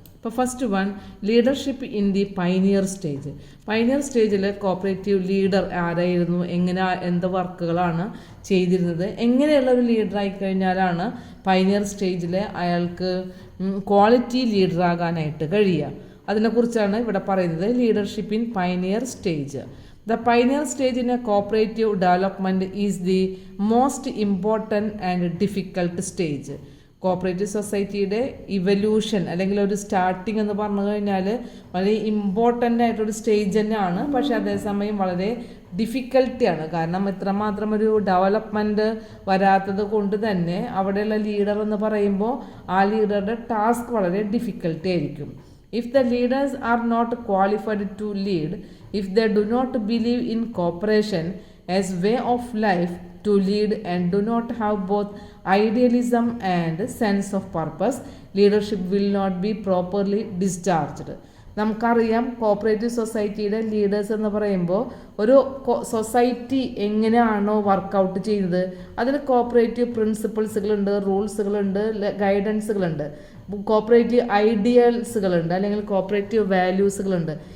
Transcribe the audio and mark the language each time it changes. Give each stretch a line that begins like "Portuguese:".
Malayalam: ഇപ്പോൾ first one,
English: Leadership in the pioneer stage.
Malayalam: Pioneer സ്റ്റേജിൽ cooperative leader ആരായിരുന്നു, എന്ത് വർക്കുകളാണ് ചെയ്തിരുന്നത്, എങ്ങനെയുള്ള ഒരു ലീഡറായി കഴിഞ്ഞാലാണ് പൈനിയർ സ്റ്റേജിൽ അയാൾക്ക് ക്വാളിറ്റി ലീഡറാകാനായിട്ട് കഴിയുക. അതിനെക്കുറിച്ചാണ് ഇവിടെ പറയുന്നത്.
English: Leadership in pioneer stage. The pioneer stage in a cooperative development is the most important and difficult stage.
Malayalam: Cooperative സൊസൈറ്റിയുടെ ഇവല്യൂഷൻ അല്ലെങ്കിൽ ഒരു സ്റ്റാർട്ടിങ് എന്ന് പറഞ്ഞു കഴിഞ്ഞാൽ വളരെ ഇമ്പോർട്ടൻ്റ് ആയിട്ടൊരു സ്റ്റേജ് തന്നെയാണ്. പക്ഷേ അതേസമയം വളരെ ഡിഫിക്കൽട്ടിയാണ്. കാരണം ഇത്രമാത്രം ഒരു ഡെവലപ്മെൻറ്റ് വരാത്തത് കൊണ്ട് തന്നെ അവിടെയുള്ള ലീഡർ എന്ന് പറയുമ്പോൾ ആ ലീഡറുടെ ടാസ്ക് വളരെ ഡിഫിക്കൽട്ടി ആയിരിക്കും.
English: If the leaders are not qualified to lead, if they do not believe in cooperation as way of life to lead and do not have both idealism and sense of purpose, leadership will not be properly discharged.
Malayalam: നമുക്കറിയാം cooperative സൊസൈറ്റിയുടെ leaders എന്ന് പറയുമ്പോൾ ഒരു society എങ്ങനെയാണോ workout ചെയ്യുന്നത് അതിന് cooperative പ്രിൻസിപ്പിൾസുകളുണ്ട്, റൂൾസുകളുണ്ട്, ഗൈഡൻസുകളുണ്ട്, cooperative ഐഡിയൽസുകളുണ്ട്, അല്ലെങ്കിൽ cooperative വാല്യൂസുകളുണ്ട്.